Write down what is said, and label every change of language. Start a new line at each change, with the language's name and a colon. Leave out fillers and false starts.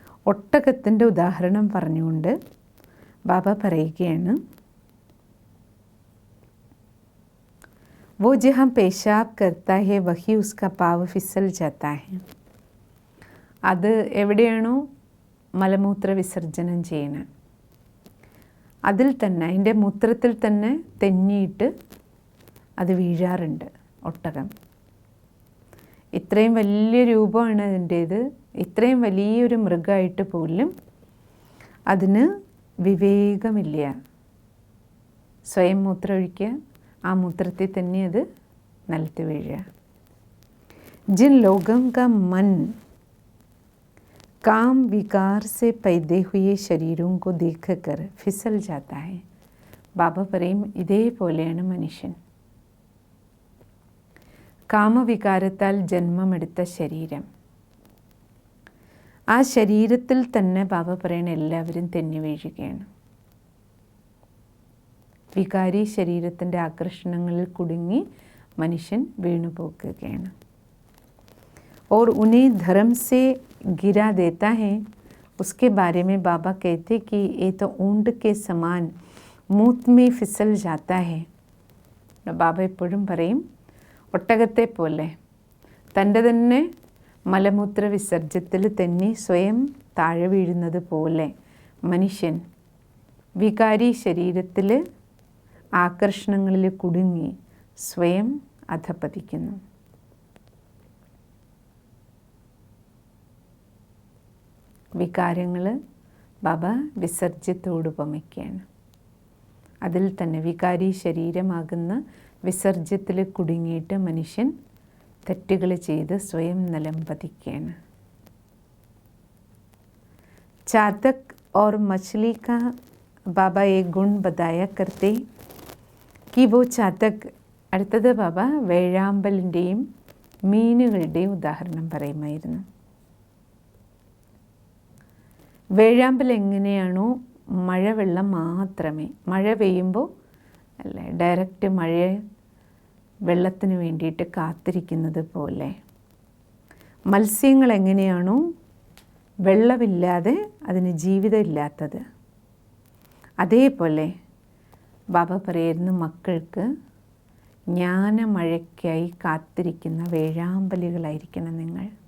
Malayalam: ഒട്ടകത്തിൻ്റെ ഉദാഹരണം പറഞ്ഞുകൊണ്ട് ബാബ പറയുകയാണ്,
Hindi: वो जहाँ पेशाब करता है वही उसका पाव फिसल जाता है.
Malayalam: അത് എവിടെയാണോ മലമൂത്ര വിസർജനം ചെയ്യണത് അതിൽ തന്നെ, അതിൻ്റെ മൂത്രത്തിൽ തന്നെ തെന്നിയിട്ട് അത് വീഴാറുണ്ട് ഒട്ടകം. ഇത്രയും വലിയ രൂപമാണ് അതിൻ്റേത്. ഇത്രയും വലിയൊരു മൃഗമായിട്ട് പോലും അതിന് വിവേകമില്ല. സ്വയം മൂത്രം ഒഴിക്കുക, ആ മൂത്രത്തിൽ തന്നെ അത് നിലത്ത് വീഴുക.
Hindi: जिन लोगों का मन काम विकार से पैदा हुए शरीरों को देखकर फिसल जाता है.
Malayalam: ബാബ പറയും ഇതേപോലെയാണ് മനുഷ്യൻ. കാമവികാരത്താൽ ജന്മമെടുത്ത ശരീരം, ആ ശരീരത്തിൽ തന്നെ ബാബ പറയണ എല്ലാവരും തെന്നി വീഴുകയാണ്. വികാരി ശരീരത്തിൻ്റെ ആകർഷണങ്ങളിൽ കുടുങ്ങി മനുഷ്യൻ വീണുപോക്കുകയാണ്.
Hindi: और उन्हें धर्म से गिरा देता है. उसके बारे में बाबा कहते कि ये तो ऊंट के समान मूत में फिसल जाता है.
Malayalam: ബാബ എപ്പോഴും പറയും ഒട്ടകത്തെ പോലെ തൻ്റെ തന്നെ മലമൂത്ര വിസർജ്യത്തിൽ തന്നെ സ്വയം താഴെ വീഴുന്നത് പോലെ മനുഷ്യൻ വികാരി ശരീരത്തിൽ ആകർഷണങ്ങളിൽ കുടുങ്ങി സ്വയം അധപ്പതിക്കുന്നു. വികാരങ്ങൾ ബാബ വിസർജ്യത്തോട് ഉപമിക്കുകയാണ്. അതിൽ തന്നെ വികാരി ശരീരമാകുന്ന വിസർജ്യത്തിൽ കുടുങ്ങിയിട്ട് മനുഷ്യൻ തെറ്റുകൾ ചെയ്ത് സ്വയം നിലം പതിക്കുകയാണ്.
Hindi: चातक और मछली का बाबा एक गुण बताया करते कि वो चातक.
Malayalam: അടുത്തത് ബാബ വേഴാമ്പലിൻ്റെയും മീനുകളുടെയും ഉദാഹരണം പറയുമായിരുന്നു. വേഴാമ്പൽ എങ്ങനെയാണോ മഴവെള്ളം മാത്രമേ, മഴ പെയ്യുമ്പോൾ അല്ലേ ഡയറക്റ്റ് വെള്ളത്തിന് വേണ്ടിയിട്ട് കാത്തിരിക്കുന്നത് പോലെ, മത്സ്യങ്ങൾ എങ്ങനെയാണോ വെള്ളമില്ലാതെ അതിന് ജീവിതമില്ലാത്തത്, അതേപോലെ ബാബ പറയുന്നു മക്കൾക്ക് ജ്ഞാനമഴയ്ക്കായി കാത്തിരിക്കുന്ന വേഴാമ്പലുകളായിരിക്കണം നിങ്ങൾ.